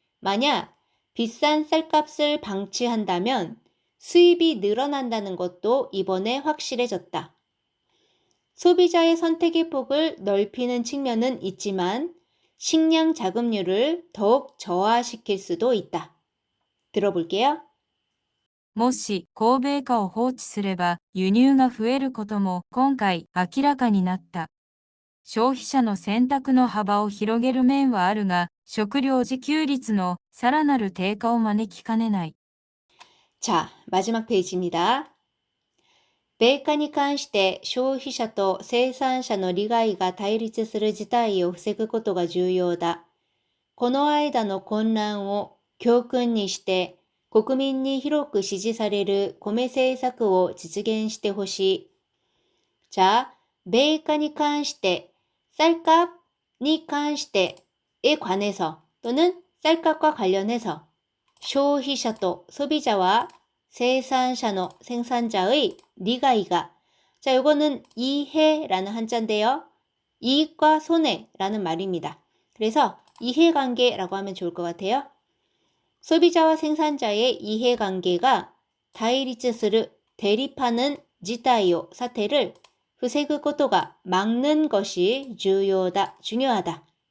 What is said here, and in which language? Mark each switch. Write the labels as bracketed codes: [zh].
[ko] 만약 비싼 쌀값을 방치한다면 수입이 늘어난다는 것도 이번에 확실해졌다. 소비자의 선택의 폭을 넓히는 측면은 있지만 식량 자급률을 더욱 저하시킬 수도 있다. 들어볼게요. [ja] もし、欧米化を放置すれば、輸入が増えることも今回明らかになった。消費者の選択の幅を広げる面はあるが、食料自給率のさらなる低下を招きかねない。 [ko] 자, 마지막 페이지입니다. [ja] 米価に関して消費者と生産者の利害が対立する事態を防ぐことが重要だ。この間の混乱を教訓にして国民に広く支持される米政策を実現してほしい。 [ko] 자, [ja] 米価に関して [ko] 쌀값 [ja] に関して [ko] 에 관해서 또는 쌀값과 관련해서 [ja] 消費者と [ko] 소비자와 [ja] 生産者の [ko] 생산자의 [ja] 利害 [ko] 가. 자, 요거는 이해라는 한자인데요. 이익과 손해라는 말입니다. 그래서 이해관계라고 하면 좋을 것 같아요. 소비자와 생산자의 이해관계가 다이리츠스르 대립하는 지타이오 사태를 [ja] 防ぐことが [ko] 막는 것이 중요하다.